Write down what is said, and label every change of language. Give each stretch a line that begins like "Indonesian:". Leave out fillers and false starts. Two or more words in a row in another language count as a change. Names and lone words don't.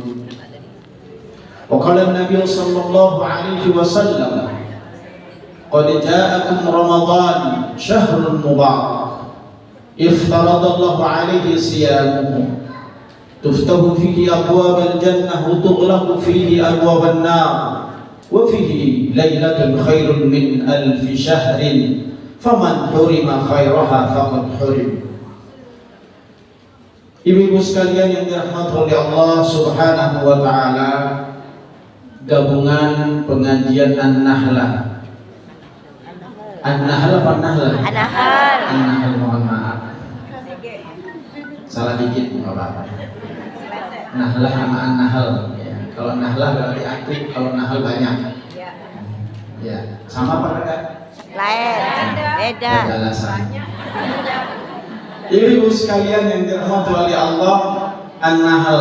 Arabic: وقال النبي صلى الله عليه وسلم قد جاءكم رمضان شهر مبارك افترض الله عليه صيامه تفتح فيه أبواب الجنة وتغلق فيه أبواب النار وفيه ليلة خير من 1000 شهر فمن حرم خيرها فقد حرم.
Indonesian: Ibu-ibu sekalian yang dirahmati oleh Allah
Arabic: سبحانه وتعالى,
Indonesian: gabungan pengajian An-Nahlah. An-Nahlah apa Nahlah? An-Nahal. An-Nahlah, mohon maaf. Salah dikit enggak apa-apa. Nahlah sama An-Nahal ya. Kalau Nahlah berarti aktif, kalau Nahal banyak. Ya, sama apa enggak? Lain. Beda. Alasannya. Ibu sekalian yang dirahmati oleh Allah, An-Nahl.